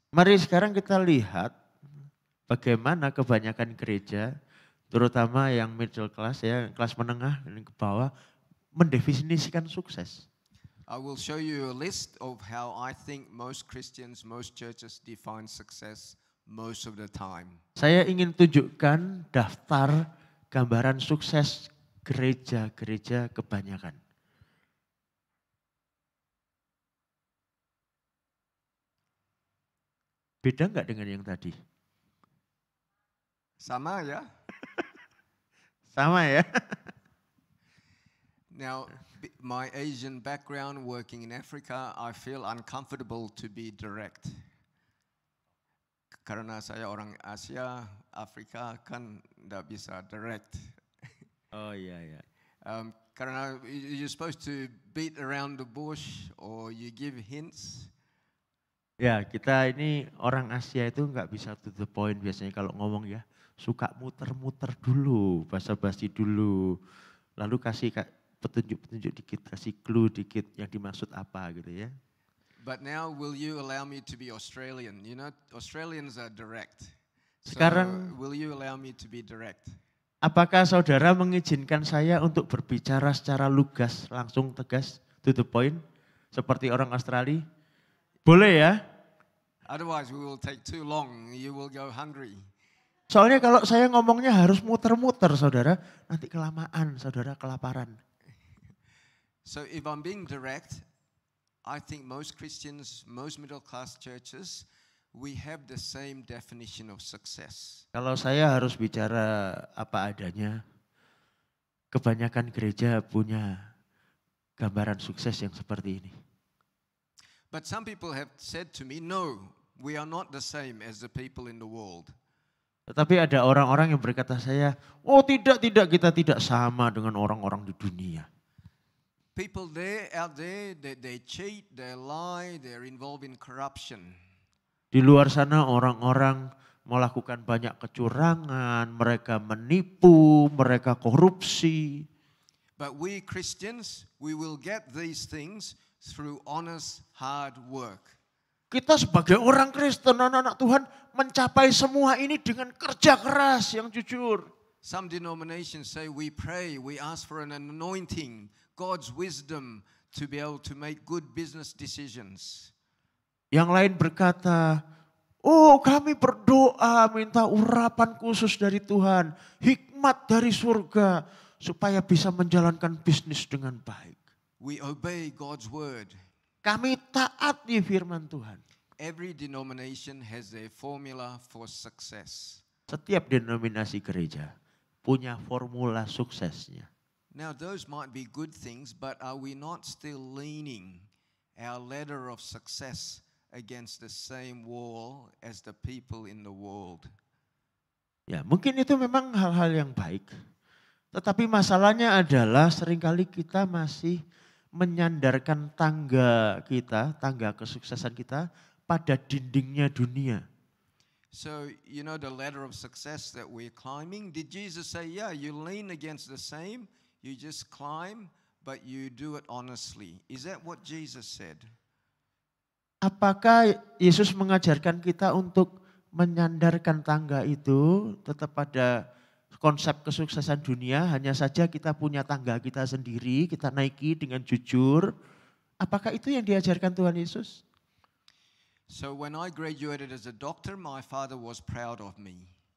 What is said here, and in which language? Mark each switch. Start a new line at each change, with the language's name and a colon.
Indonesian: Mari sekarang kita lihat bagaimana kebanyakan gereja, terutama yang
English: middle class
Indonesian: ya, kelas menengah dan ke bawah, mendefinisikan sukses.
English: I will show you a list of how I think most Christians, most churches define success most of the time.
Indonesian: Saya ingin tunjukkan daftar gambaran sukses gereja-gereja kebanyakan. Beda enggak dengan yang tadi? Sama ya? Sama ya?
English: Now, my Asian background working in Africa, I feel uncomfortable to be direct.
Indonesian: Karena saya orang Asia, Afrika kan tidak bisa direct. Oh iya ya. Karena
English: you're supposed to beat around the bush or you give hints.
Indonesian: Ya, kita ini orang Asia itu nggak bisa
English: to the point
Indonesian: biasanya kalau ngomong ya. Suka muter-muter dulu, basa-basi dulu. Lalu kasih petunjuk-petunjuk dikit, kasih clue dikit yang dimaksud apa gitu ya.
English: But now will you allow me to be Australian? You know, Australians are direct.
Indonesian: Sekarang,
English: will you allow me to be direct?
Indonesian: Apakah saudara mengizinkan saya untuk berbicara secara lugas, langsung tegas,
English: to the point,
Indonesian: seperti orang Australia? Boleh ya?
English: Otherwise we will take too long, you will go hungry.
Indonesian: Soalnya kalau saya ngomongnya harus muter-muter saudara, nanti kelamaan saudara kelaparan.
English: So if I'm being direct, I think most Christians, most middle class churches, we have the same definition of success.
Indonesian: Kalau saya harus bicara apa adanya, kebanyakan gereja punya gambaran sukses yang seperti ini.
English: But some people have said to me, no, we are not the same as the people in the world.
Indonesian: Tetapi ada orang-orang yang berkata saya, oh tidak, kita tidak sama dengan orang-orang di dunia.
English: People out there, they cheat, they lie, they're involved in corruption.
Indonesian: Di luar sana orang-orang melakukan banyak kecurangan, mereka menipu, mereka korupsi.
English: But we Christians, we will get these things through honest, hard work.
Indonesian: Kita sebagai orang Kristen, anak-anak Tuhan mencapai semua ini dengan kerja keras yang jujur.
English: Some denominations say we pray, we ask for an anointing, God's wisdom to be able to make good business decisions.
Indonesian: Yang lain berkata, oh kami berdoa minta urapan khusus dari Tuhan, hikmat dari surga supaya bisa menjalankan bisnis dengan baik.
English: We obey God's word.
Indonesian: Kami taati firman Tuhan.
English: Every denomination has their formula for success.
Indonesian: Setiap denominasi gereja punya formula suksesnya.
English: Now those might be good things, but are we not still leaning our ladder of success against the same wall as the people in the world?
Indonesian: Ya, mungkin itu memang hal-hal yang baik. Tetapi masalahnya adalah seringkali kita masih menyandarkan tangga kita, tangga kesuksesan kita pada dindingnya dunia.
English: So, you know the ladder of success that we're climbing? Did Jesus say, yeah, you lean against the same, you just climb, but you do it honestly? Is that what Jesus said?
Indonesian: Apakah Yesus mengajarkan kita untuk menyandarkan tangga itu tetap pada konsep kesuksesan dunia, hanya saja kita punya tangga kita sendiri, kita naiki dengan jujur. Apakah itu yang diajarkan Tuhan Yesus?
English: So when I graduated as a doctor, my father was proud of me.